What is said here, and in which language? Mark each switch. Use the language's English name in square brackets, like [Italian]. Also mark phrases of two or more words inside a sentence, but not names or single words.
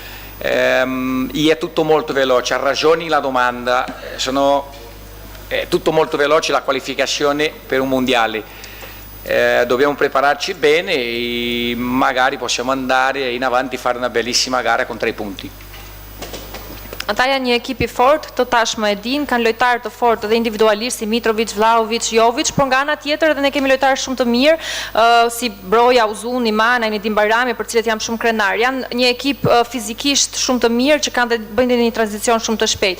[Italian] è tutto molto veloce, ha ragione la domanda, è tutto molto veloce la qualificazione per un mondiale, dobbiamo prepararci bene e magari possiamo andare in avanti e fare una bellissima gara con 3 punti. [Albanian] Ata janë një ekip I fort, të tashmë e din, kanë lojtarë të fortë dhe individualisht si Mitrovic, Vlahovic, Jovic, por nga ana tjetër edhe ne kemi lojtarë shumë të mirë, si Broja, Uzuni, Mana, Nedim Barami, për cilët jam shumë krenar. Janë një ekip fizikisht shumë të mirë që kanë dhe bëjnë një tranzicion shumë të shpejt.